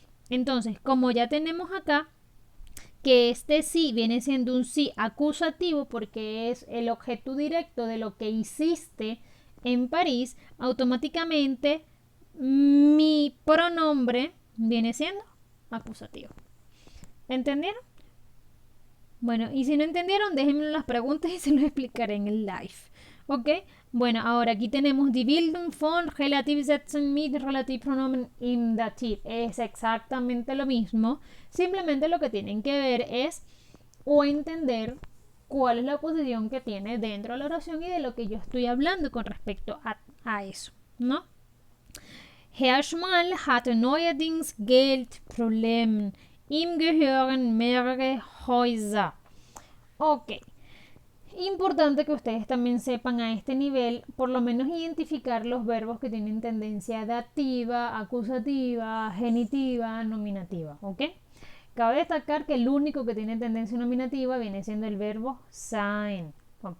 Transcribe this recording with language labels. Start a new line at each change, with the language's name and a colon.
Spanish: Entonces, como ya tenemos acá que este sí viene siendo un sí acusativo porque es el objeto directo de lo que hiciste en París, automáticamente mi pronombre viene siendo acusativo. ¿Entendieron? Bueno, y si no entendieron, déjenme las preguntas y se los explicaré en el live. ¿Ok? Bueno, ahora aquí tenemos
German: die Bildung von Relativsätzen mit Relativpronomen im Dativ.
Spanish: Es exactamente lo mismo. Simplemente lo que tienen que ver es o entender cuál es la posición que tiene dentro de la oración y de lo que yo estoy hablando con respecto a eso, ¿no?
German: Herr Schmal hatte neuerdings Geldprobleme. Ihm gehören mehrere Häuser.
Spanish: Ok. Importante que ustedes también sepan a este nivel, por lo menos identificar los verbos que tienen tendencia dativa, acusativa, genitiva, nominativa. ¿Ok? Cabe destacar que el único que tiene tendencia nominativa viene siendo el verbo sein. ¿Ok?